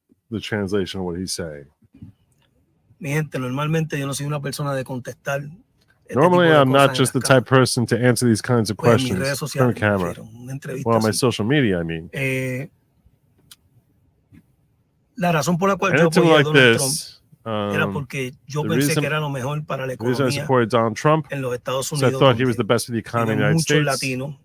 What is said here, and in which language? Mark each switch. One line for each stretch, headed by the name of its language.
English: The translation of what he's saying.
Spanish: Mi gente, normalmente yo no soy una persona de contestar.
English: Normally, I'm not just the type of person to answer these kinds of questions from camera. Well, on my social media, I mean.
Spanish: La razón por la cual yo apoyé a Donald Trump era porque yo pensé que era lo mejor para la economía en los Estados Unidos.
English: So I thought he was the best for the economy in the United States.